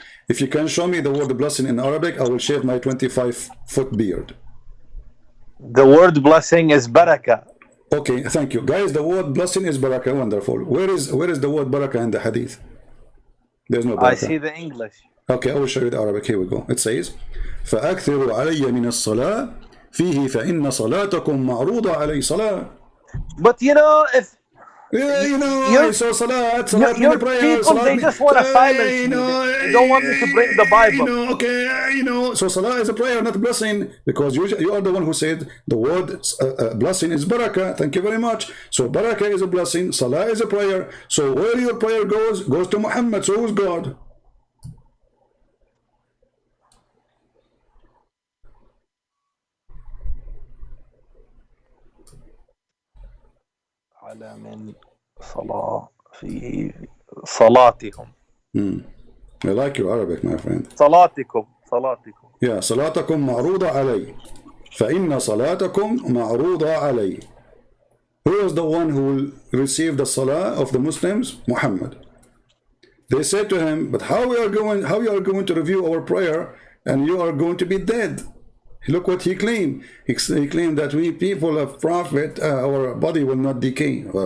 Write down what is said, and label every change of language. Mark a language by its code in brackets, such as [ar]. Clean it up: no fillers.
[en] If you can show me the word blessing in Arabic, I will shave my 25-foot beard. The word blessing is barakah. Okay, thank you. Guys, the word blessing is barakah. Wonderful. Where is the word barakah in the hadith? There's no barakah. I see the English. Okay, I will show you the Arabic. Here we go. [ar] It says, فَأَكْثِرُوا عَلَيَّ مِنَ الصَّلَاةِ فِيهِ فَإِنَّ صَلَاتَكُمْ مَعْرُوضَ عَلَيْهِ صَلَاةً. [en] But you know, if Yeah, you know, so salat your prayer, people, salat, they just want to silence me. They don't want me to bring the Bible. Okay, so salah is a prayer, not a blessing, because you are the one who said the word blessing is barakah. Thank you very much. So barakah is a blessing, salah is a prayer. So where your prayer goes to Muhammad. So who's God? [ar] على من صلاة فيه صلاتهم. [en] I like your Arabic, my friend. [ar] صلاتكم. Yeah, صلاتكم معروضة علي. فإن صلاتكم معروضة علي. [en] Who is the one who will receive the salah of the Muslims? Muhammad. They said to him, but how you are going to review our prayer and you are going to be dead? Look what he claimed. He claimed that we people of Prophet, our body will not decay.